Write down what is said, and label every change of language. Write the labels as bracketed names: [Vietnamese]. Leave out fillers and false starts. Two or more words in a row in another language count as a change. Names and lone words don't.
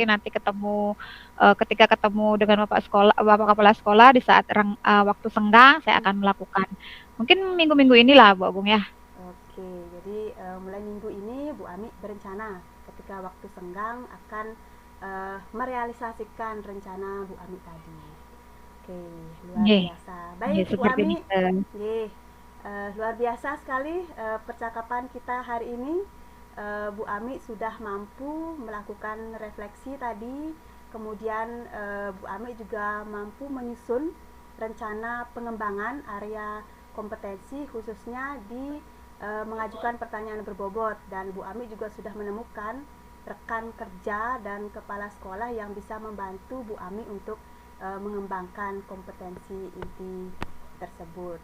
[Indonesian] mungkin nanti ketemu ketika ketemu dengan Bapak sekolah, Bapak Kepala Sekolah di saat waktu senggang, saya akan melakukan. Mungkin minggu-minggu inilah Bu Agung ya. Oke, jadi mulai minggu ini Bu Ami berencana ketika waktu senggang akan merealisasikan rencana Bu Ami tadi. Oke, luar Nggih, biasa. nggih Baik Bu seperti Ami, itu. nggih, luar biasa sekali percakapan kita hari ini. Bu Ami sudah mampu melakukan refleksi tadi, kemudian Bu Ami juga mampu menyusun rencana pengembangan area kompetensi khususnya di mengajukan pertanyaan berbobot, dan Bu Ami juga sudah menemukan rekan kerja dan kepala sekolah yang bisa membantu Bu Ami untuk mengembangkan kompetensi inti tersebut.